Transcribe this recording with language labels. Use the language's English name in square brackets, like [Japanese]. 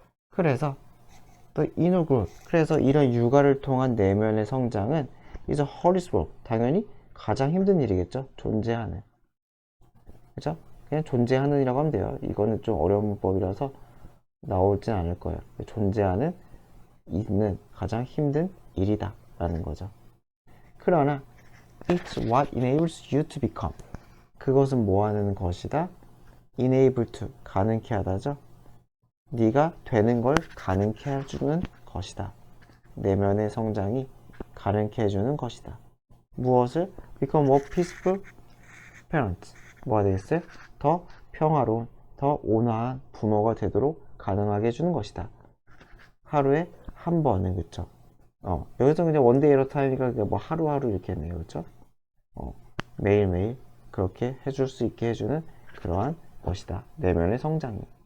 [Korean] 그래서 또 [English] inner growth. [Korean] 그래서 이런 육아를 통한 내면의 성장은 [English] is a hardest work. [Korean] 당연히 가장 힘든 일이겠죠. 존재하는. 그죠? 그냥 존재하는 이라고 하면 돼요. 이거는 좀 어려운 문법이라서 나오진 않을 거예요. 존재하는 있는 가장 힘든 일이다 라는 거죠. 그러나 [English] it's what enables you to become. [Korean] 그것은 뭐 하는 것이다? [English] enable to, [Korean] 가능케 하다죠. 네가 되는 걸 가능케 해주는 것이다. 내면의 성장이 가능케 해주는 것이다. 무엇을? [English] become a peaceful parent. [Korean] 뭐가 되겠어요? 더 평화로운, 더 온화한 부모가 되도록 가능하게 해주는 것이다. 하루에 한 번은, 그쵸? 여기서 그냥 원데이 에러 타임이니까 뭐 하루하루 이렇게 했네요, 그쵸? 매일매일 그렇게 해줄 수 있게 해주는 그러한 것이다. 내면의 성장이.